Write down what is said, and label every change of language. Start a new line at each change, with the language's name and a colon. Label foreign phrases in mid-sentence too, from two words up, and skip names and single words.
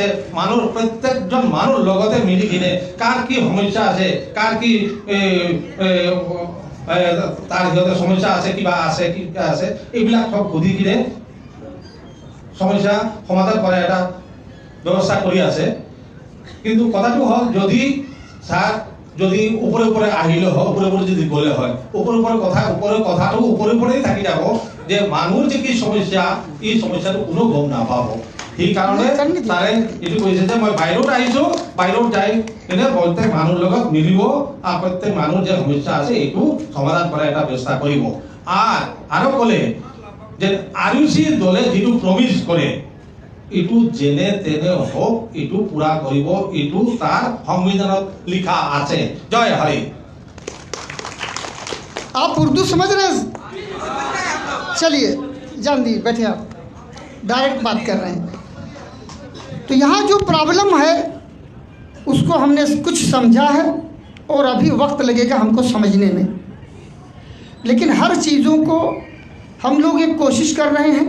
Assamese: মানুহৰ প্ৰত্যেকজন মানুহৰ লগতে মিলি কিনে কাৰ কি সমস্যা আছে, কাৰ কি তাৰ সিহঁতৰ সমস্যা আছে, কিবা আছে এইবিলাক সব সুধি কিনে সমস্যা সমাধান কৰা এটা ব্যৱস্থা কৰি আছে। কিন্তু কথাটো হ'ল, যদি স্যার যদি উপরে আহিলে হয়, উপরে যদি গলে হয়, উপরে কথাটো উপরেই থাকি যাব, যে মানুহৰ যে কি সমস্যা, এই সমস্যাটো কোনো গম নাপাব। সেই কাৰণে তাৰে এইটো কৈছে যে মই বাহিৰত আহিছো, বাহিৰত যাই কিনে প্ৰত্যেক মানুহৰ লগত মিলিব আৰু প্ৰত্যেক মানুহৰ যে সমস্যা আছে এইটো সমাধান কৰা এটা ব্যৱস্থা কৰিব। আৰু ক'লে যে আৰইউচি দলে যিটো প্ৰমিস কৰে, এইটো যেনে তেনে হোক, এইটো পুরা করিব, এইটো তার সংবিধানত লিখা আছে। জয় হরি।
Hindi: आप उर्दू समझ रहे हैं? चलिए जान दी, बैठे आप, डायरेक्ट बात कर रहे हैं। तो यहाँ जो प्रॉब्लम है उसको हमने कुछ समझा है और अभी वक्त लगेगा हमको समझने में, लेकिन हर चीज़ों को हम लोग एक कोशिश कर रहे हैं।